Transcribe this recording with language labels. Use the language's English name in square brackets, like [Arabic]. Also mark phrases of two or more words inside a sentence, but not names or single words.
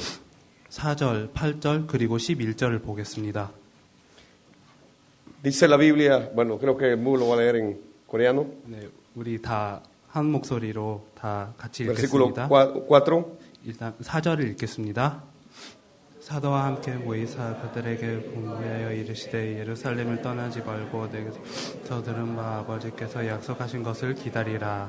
[Korean] 4절, 8절 그리고 11절을 보겠습니다. [Spanish] Dice la Biblia, bueno, creo que Mu lo va a leer en coreano. [Korean] 네, 우리 다 한 목소리로 다 같이 Versículo 읽겠습니다. 4. 일단 4절을 읽겠습니다. 사도와 함께 모이사 그들에게 공부하여 이르시되 예루살렘을 떠나지 말고 저들은 아버지께서 약속하신 것을 기다리라.